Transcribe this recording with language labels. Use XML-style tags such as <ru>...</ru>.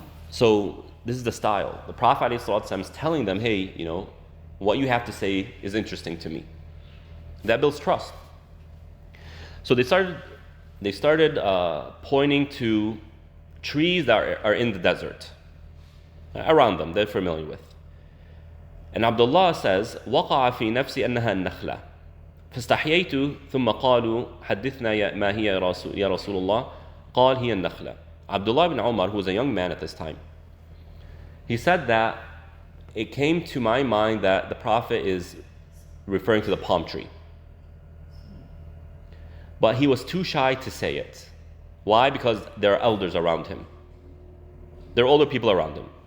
<en>So this is the style. The Prophet ﷺ is telling them, hey, you know, what you have to say is interesting to me. That builds trust. So they started pointing to trees that are in the desert, around them, they're familiar with. And Abdullah says,</en> <ar>وقع في نفسي أنها النخلة فاستحييت ثم قالوا حدثنا ما هي يا رسول الله قال هي النخلة.</ar> <en>Abdullah ibn Umar, who was a young man at this time, he said that it came to my mind that the Prophet is referring to the palm tree. But he was too shy to say it. Why? Because there are elders around him. There are older people around him.</en>